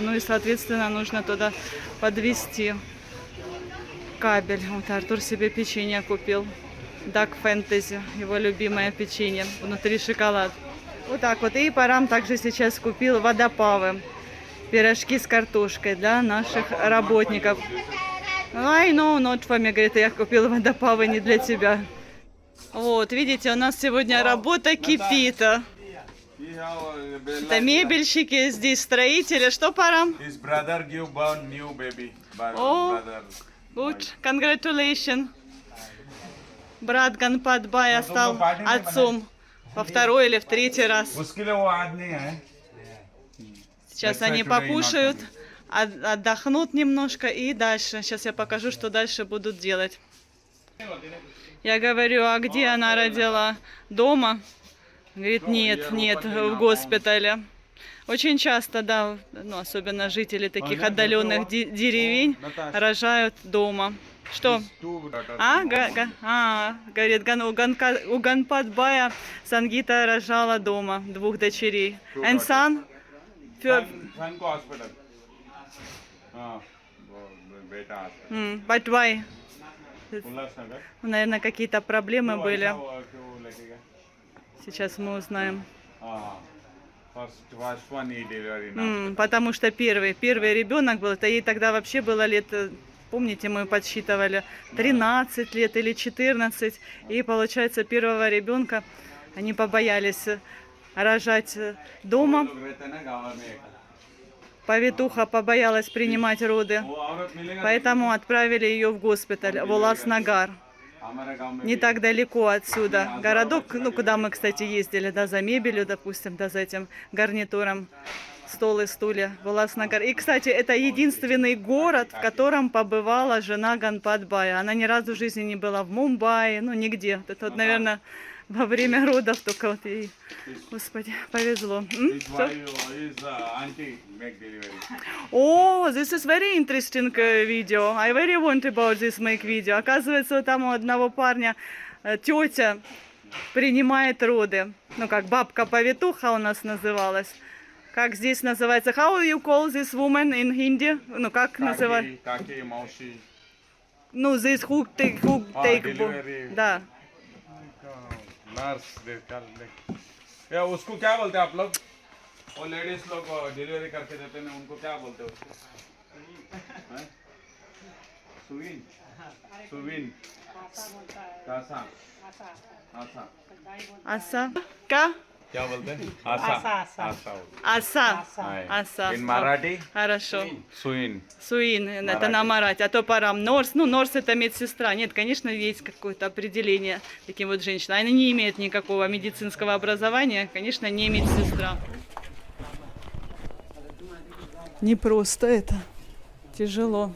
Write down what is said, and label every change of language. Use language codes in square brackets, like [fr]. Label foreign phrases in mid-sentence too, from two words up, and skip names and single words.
[ru] Ну и, соответственно, нужно туда подвести кабель. Вот Артур себе печенье купил. Duck Fantasy, его любимое печенье. Внутри шоколад. Вот так вот. И Парам также сейчас купил водопавы. Пирожки с картошкой для наших работников. [en] I know, not for me. [ru] Говорит, я купил водопавы не для тебя. Вот, видите, у нас сегодня работа кипит. Это мебельщики, здесь строители. Что, Парам? О, [en] good, congratulations. [ru] Брат Ганпат Бая стал отцом во второй или в третий раз. Сейчас они покушают, отдохнут немножко и дальше. Сейчас я покажу, что дальше будут делать. Я говорю, а где она родила? Дома? Говорит, нет, нет, в госпитале. Очень часто, да, ну, особенно жители таких отдаленных деревень рожают дома. Что? Говорит, у Ганпат Бая Сангита рожала дома 2 дочерей. [en] And son? [hi] वो बेटा आता है [en] But why? [hi] उल्लासनगर [ru] Наверное, какие-то проблемы [hi] क्यों [ru] были. [hi] ऐसा हुआ, क्यों लगेगा [ru] Сейчас мы узнаем. [hi] हाँ [en] first one [hi] ही डिलीवरी ना [ru] Потому что первый ребенок был, это ей тогда вообще было лет, помните, мы подсчитывали, 13 лет или 14. И получается, первого ребенка они побоялись рожать дома. [hi] लोग रहते हैं ना गाँव में एक [ru] Повитуха побоялась принимать роды, [hi] वो औरत मिलेगा [ru] поэтому отправили ее в госпиталь, в Улас-Нагар. [hi] हमारे गाँव में [ru] Не так далеко отсюда. Городок, ну, куда мы, кстати, ездили, да, за мебелью, допустим, да, за этим гарнитуром, стол и стулья, в Улас-Нагар. И, кстати, это единственный город, в котором побывала жена Ганпат-бая. Она ни разу в жизни не была в Мумбаи, ну, нигде. Это вот, наверное, во время родов только вот ей, Господи, повезло. [en] His [ru] Что? [en] wife, his auntie make delivery. О, this is very interesting video. I very want about this make video. [ru] Оказывается, вот там у одного парня тетя принимает роды. Ну, как бабка-повитуха у нас называлась. Как здесь называется? [en] How you call this woman in Hindi? [ru] Ну, как называть? [hi] काकी मौसी [ru] Ну, [en] this who take delivery. [ru] Да. [hi] नर्स या उसको क्या बोलते हैं आप लोग वो लेडीज लोग डिलीवरी करके देते हैं उनको क्या बोलते हैं उसको हैं? [mr] सुविन सुविन आसा आसा [ru] Аса. Ка? [hi] क्या बोलते हैं आसा आसा [ru] Аса. [hi] हाँ। [ru] Аса. [en] In Marathi [ru] Хорошо. [mr] सुइन [ru] Суин, это на марате, а то парам. Норс, ну Норс это медсестра. Нет, конечно, есть какое-то определение таким вот женщинам. Они не имеют никакого медицинского образования, конечно, не медсестра. Не просто это, тяжело.